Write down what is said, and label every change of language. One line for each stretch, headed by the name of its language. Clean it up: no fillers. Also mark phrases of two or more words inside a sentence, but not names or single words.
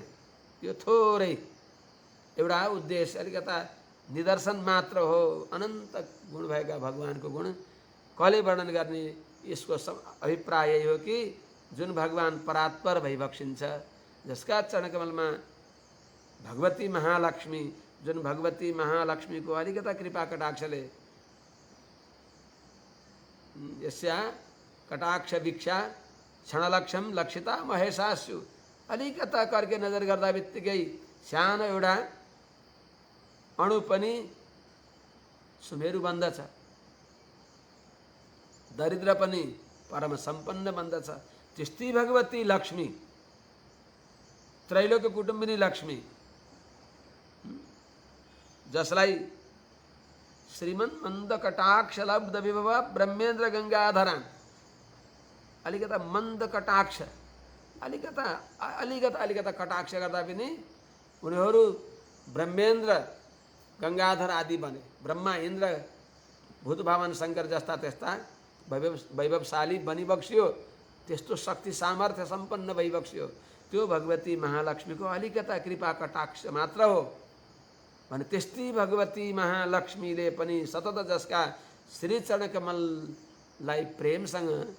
Nepali: यो थोरै एउटा उद्देश्य अलिकता निदर्शन मात्र हो। अनन्त गुण भएका भगवानको गुण कसले वर्णन गर्ने यसको अभिप्राय यही हो कि जुन भगवान परात्पर भई बक्सिन्छ जसका चरणकमलमा भगवती महालक्ष्मी जुन भगवती महालक्ष्मीको अलिकता कृपा कटाक्षले
Sanskrit: यस्या कटाक्ष वीक्षा क्षणलक्षम लक्षिता महेशास्यु
Nepali: अलिकता करके नजर गर्दा बित्तिकै सानो एउटा अणु पनि सुमेरु बन्दछ, दरिद्र पनि परम सम्पन्न बन्दछ। त्यस्तै भगवती लक्ष्मी त्रैलोक्य कुटुम्बिनी लक्ष्मी जसलाई
Sanskrit: श्रीमन मंद कटाक्ष लब्ध विभव ब्रह्मेन्द्र गंगाधरा
Nepali: अलिकता मंद कटाक्ष अलिकता कटाक्ष गर्दा पनि उनीहरू ब्रह्मेन्द्र गंगाधर आदि बने। ब्रह्मा इन्द्र भूतभावन शंकर जस्ता त्यस्ता वैभवशाली बनी बक्सियो। त्यस्तो शक्ति सामर्थ्य सम्पन्न भई बक्सियो। त्यो भगवती महालक्ष्मीको अलिकता कृपा कटाक्ष मात्र हो भने त्यस्तै भगवती महालक्ष्मीले पनि सतत जसका श्री चरण कमललाई प्रेमसँग